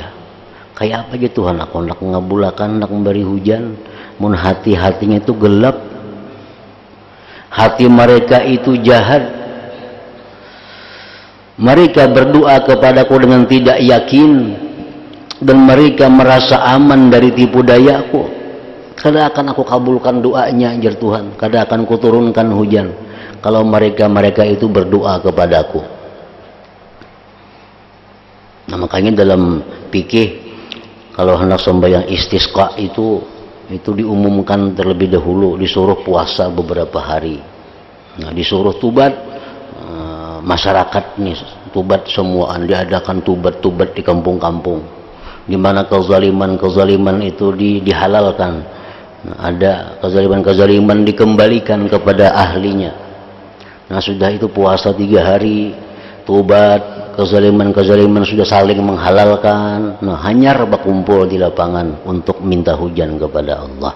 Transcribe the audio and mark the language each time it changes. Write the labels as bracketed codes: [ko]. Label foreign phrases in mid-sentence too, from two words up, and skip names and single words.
[id] Kayak apa aja Tuhan aku nak ngabulakan, nak memberi hujan, mun hati-hatinya itu gelap, hati mereka itu jahat, mereka berdoa kepadaku dengan tidak yakin, dan mereka merasa aman dari tipu dayaku. Kada akan aku kabulkan doanya, anjir Tuhan, kada akan kuturunkan hujan kalau mereka itu berdoa kepadaku. Nah, makanya dalam fikih kalau hendak sembahyang istisqa itu diumumkan terlebih dahulu, disuruh puasa beberapa hari. Nah, disuruh tubat, masyarakat nih tubat semuaan, diadakan tubat di kampung-kampung, di mana kezaliman itu dihalalkan. Nah, ada kezaliman dikembalikan kepada ahlinya. Nah, sudah itu puasa 3 hari, tobat, kezaliman sudah saling menghalalkan. Nah, hanyar berkumpul di lapangan untuk minta hujan kepada Allah.